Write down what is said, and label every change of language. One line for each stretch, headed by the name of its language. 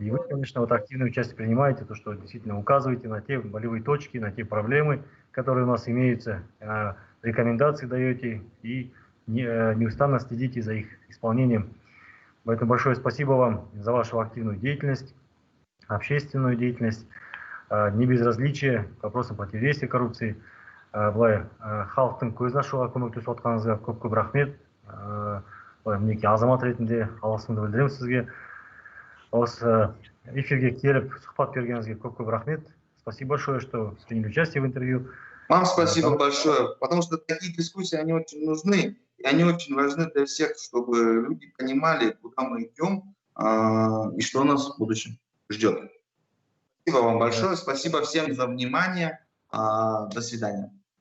Russian: И вы, конечно, вот активное участие принимаете, то, что действительно указываете на те болевые точки, на те проблемы, которые у нас имеются, рекомендации даете и неустанно следите за их исполнением. Поэтому большое спасибо вам за вашу активную деятельность, общественную деятельность, не безразличие к вопросам противодействия коррупции.
Kazakh: Былай халықтың көзін ашуға көмектесіп отқаныңызға көп рахмет. Мінекей азамат ретінде алғысымды білдіремін сізге. Осы эфирге келіп сұхбат бергеніңізге көп рахмет.
Russian: Спасибо большое, что приняли участие в интервью. Вам спасибо большое, потому что такие дискуссии, они очень нужны, и они очень важны для всех, чтобы люди понимали, куда мы идем и что нас в будущем ждет. Спасибо вам большое, спасибо всем за внимание, до свидания.